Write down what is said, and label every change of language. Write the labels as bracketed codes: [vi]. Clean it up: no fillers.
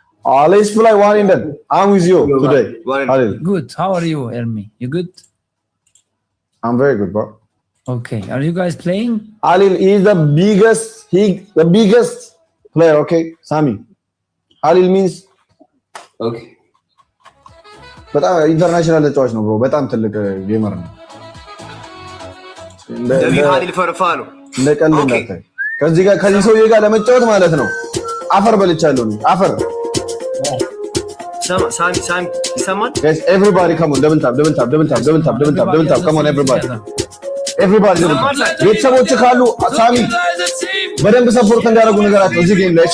[en] Let's play one in that. I'm with you today. One. Alil, Good. How are you, Ermi? You good? I'm very good, bro. Okay. Are you guys playing? Alil is the biggest player, okay? Sami. Alil means ኦኬ [am] በጣም ኢንተርናሽናል ተጫዋች ነው ብሮ። በጣም ትልቅ ጌመር ነው። [en] Halil Farfano. [am] እንደ ቀልድ እንዳታይ። ከዚህ ሰውዬ ጋር ለመጫወት ማለት ነው አፈር በልቻለሁ ነው አፈር። Sami. ይሰማል? [en] Guys, everybody come on, double tap. Come on, everybody. [am] ቤተሰቦች ካሉ ሳሚ በደንብ ሰፖርት እንዲያደርጉ ነገራቸው እዚህ ጌም ላይ።